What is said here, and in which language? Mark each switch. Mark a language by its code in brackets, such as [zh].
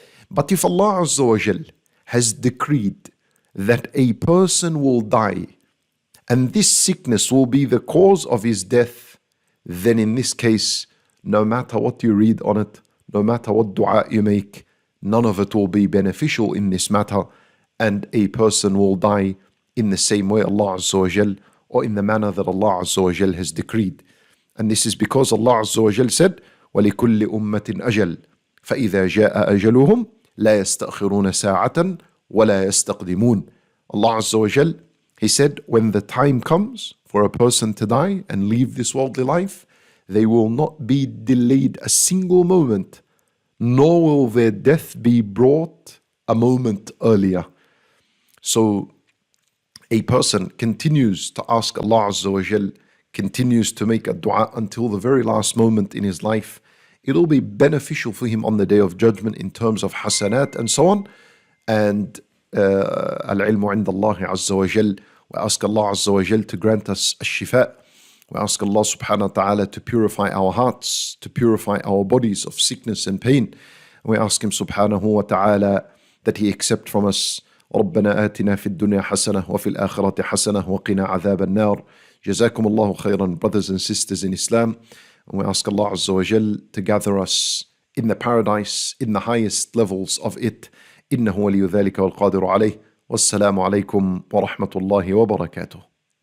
[en] But if Allah Azza wa Jal has decreed that a person will die and this sickness will be the cause of his death, then in this case, no matter what you read on it, no matter what dua you make, none of it will be beneficial in this matter, and a person will die in the same way Allah Azza wa Jal, or in the manner that Allah Azza wa Jal has decreed. And this is because Allah Azza wa Jal said, [ar] وَلِكُلِّ أُمَّةٍ أَجَلٍ فَإِذَا جَاءَ أَجَلُهُمْ لَا يَسْتَأْخِرُونَ سَاعَةً وَلَا يَسْتَقْدِمُونَ. [en] Allah Azza wa Jal, He said, when the time comes for a person to die and leave this worldly life, they will not be delayed a single moment, nor will their death be brought a moment earlier. So a person continues to ask Allah Azza wa Jal, continues to make a dua until the very last moment in his life. It'll be beneficial for him on the Day of Judgment in terms of hasanat and so on. And al-ilmu inda Allah Azza wa Jal. We ask Allah Azza wa Jal to grant us ash-shifa. We ask Allah subhanahu wa ta'ala to purify our hearts, to purify our bodies of sickness and pain. And we ask Him subhanahu wa ta'ala that He accept from us. [ar] ربنا آتنا في الدنيا حسنة وفي الآخرة حسنة وقنا عذاب النار. جزاكم الله خيرا, [en] brothers and sisters in Islam. And we ask Allah Azza wa Jal to gather us in the paradise, in the highest levels of it. [ar] إنه ولي ذلك والقادر عليه. والسلام عليكم ورحمة الله وبركاته.